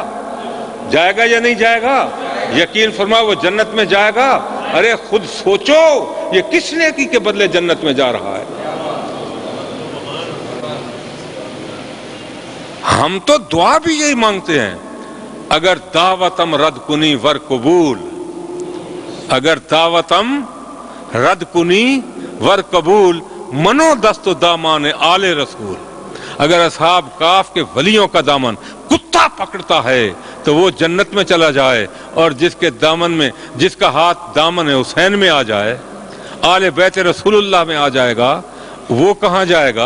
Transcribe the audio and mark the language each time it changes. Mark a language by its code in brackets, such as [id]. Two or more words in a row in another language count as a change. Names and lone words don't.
[ur] جائے گا یا نہیں جائے گا؟ یقین فرما وہ جنت میں جائے گا۔ ارے خود سوچو یہ کس نیکی کے بدلے جنت میں جا رہا ہے؟ ہم تو دعا بھی یہی مانگتے ہیں، [fa] اگر دعوتم رد کنی ور قبول، اگر دعوتم رد کنی ور قبول، منو دست و دامان آل رسول۔ [ur] اگر اصحاب کہف کے ولیوں کا دامن کتا پکڑتا ہے تو وہ جنت میں چلا جائے، اور جس کے دامن میں، جس کا ہاتھ دامن حسین میں آ جائے، آل بیت رسول اللہ میں آ جائے گا، وہ کہاں جائے گا؟